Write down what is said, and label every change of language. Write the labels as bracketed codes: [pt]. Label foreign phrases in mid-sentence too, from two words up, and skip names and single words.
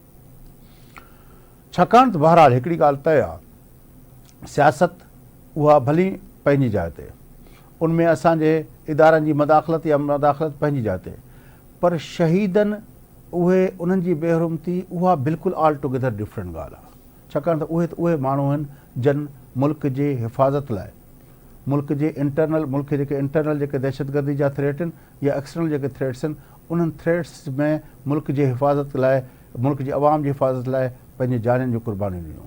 [sd] छाकाणि त बहरहाल हिकिड़ी ॻाल्हि तय आहे, सियासत उहा भली पंहिंजी जाइ ते, उनमें असांजे इदारनि जी मदाख़लत या मदाख़लत पंहिंजी जाइ ते, पर शहीदनि उन्हनि जी बेहरुमती उहा बिल्कुलु [en] all together different [sd] ॻाल्हि आहे। छाकाणि त उहे माण्हू आहिनि जन मुल्क जे हिफ़ाज़त लाइ, मुल्क जे इंटरनल जेके दहशतगर्दी जा थ्रेट आहिनि या एक्सटर्नल जेके थ्रेट्स आहिनि, उन्हनि थ्रेट्स में मुल्क जे हिफ़ाज़त लाइ, मुल्क जी अवाम जी हिफ़ाज़त लाइ पंहिंजे जानियुनि जूं कुर्बानियूं ॾिनियूं।